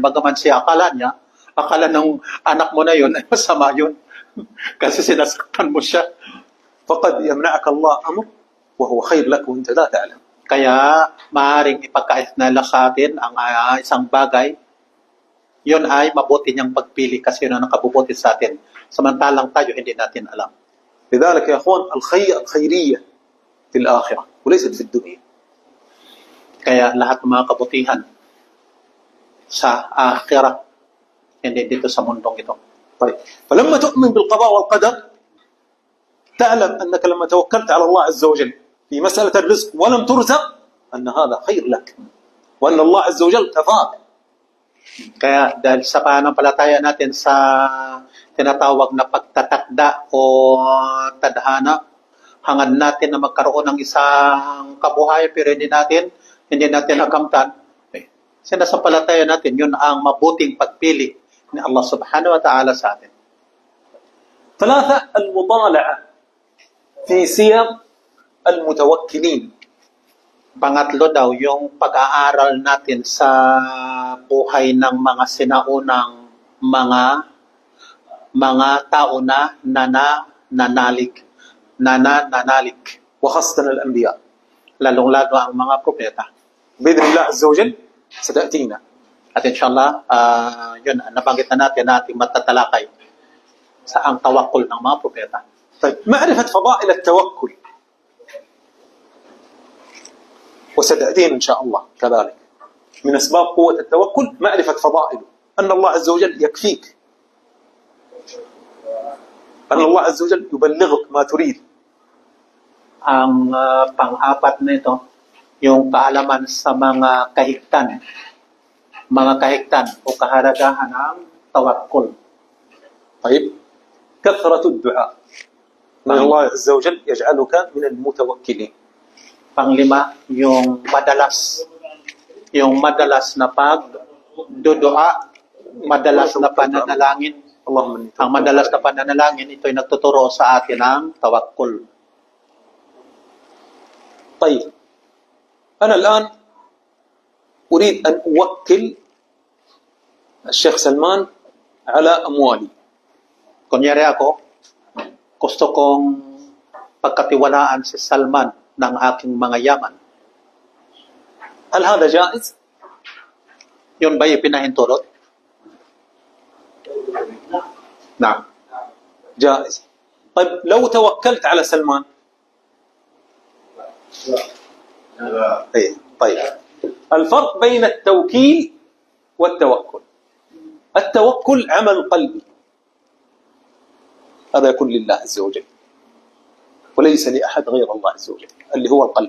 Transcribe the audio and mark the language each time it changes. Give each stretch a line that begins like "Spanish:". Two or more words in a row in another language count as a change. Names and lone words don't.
Filipino: Bagaman siya akala ng anak mo na yun ay masama yun. Kasi sinasaktan mo siya.
Arabic: فقد يمنعك الله أمر وهو خير لك وأنت لا تعلم.
Filipino: Kaya maaaring ipagkaitnala sa atin ang isang bagay, yun ay mabuti niyang pagpili kasi yun ang nakabubuti sa atin. Samantalang tayo hindi natin alam.
Arabic: لذلك يا أخوان الخيرية في الآخرة وليست في الدنيا.
Filipino: Kaya lahat ng mga kabutihan sa akhirah, hindi dito sa mundong ito.
Arabic: طيب فلما تؤمن بالقضاء والقدر تعلم أنك لما توكلت على الله عز وجل في مسألة الرزق ولم ترزق أن هذا خير لك وأن الله عز وجل كفاك.
Filipino: Kaya dahil sa pananampalataya natin sa tinatawag na pagtatakda o tadhana, hangad natin na magkaroon ng isang kabuhayan pero hindi natin nakamtan, sinasampalataya natin yun ang mabuting pagpili ni Allah
Arabic: سبحانه وتعالى
Filipino: sa atin.
Arabic: ثلاثة المطالعة في سير المتوكلين.
Filipino: Pangatlo daw, yung pag-aaral natin sa buhay ng mga sinaunang mga tao na nananalig.
Arabic: وخاصة الأنبياء.
Filipino: Lalong-lalo ang mga propeta.
Arabic: بإذن الله عز وجل ستأتينا.
Filipino: At inshallah, yun, nabanggit na natin na ating matatalakay sa ang tawakkul ng mga propeta.
Arabic: طيب معرفة فضائل التوكل وستأتينا إن شاء الله كذلك. من أسباب قوة التوكل معرفة فضائله أن الله عز وجل يكفيك، أن الله عز وجل يبلغك ما تريد.
Filipino: Ang pang-apat nito, yung kaalaman sa mga kahigtan o kahalagahan ng tawakkul.
Arabic: طيب كثرة الدعاء من الله عز وجل يجعلك من المتوكلين.
Filipino: Panglima, yung madalas na pagdudua, madalas na pananalangin.
Arabic: اللهم إني
Filipino: Ang madalas na pananalangin, ito ay nagtuturo sa atin ng tawakkul.
Arabic: طيب أنا الآن أريد أن أوكل الشيخ سلمان على أموالي.
Filipino: Kunyari ako, gusto kong pagkatiwalaan si Salman ng aking mga yaman.
Arabic: هل هذا جائز؟
Filipino: Yun ba ipinahintulot?
Arabic: نعم. جائز. طيب لو توكلت على سلمان. طيب الفرق بين التوكيل والتوكل. التوكل عمل قلبي، هذا يكون لله عز وجل وليس لأحد غير الله عز وجل اللي هو القلب.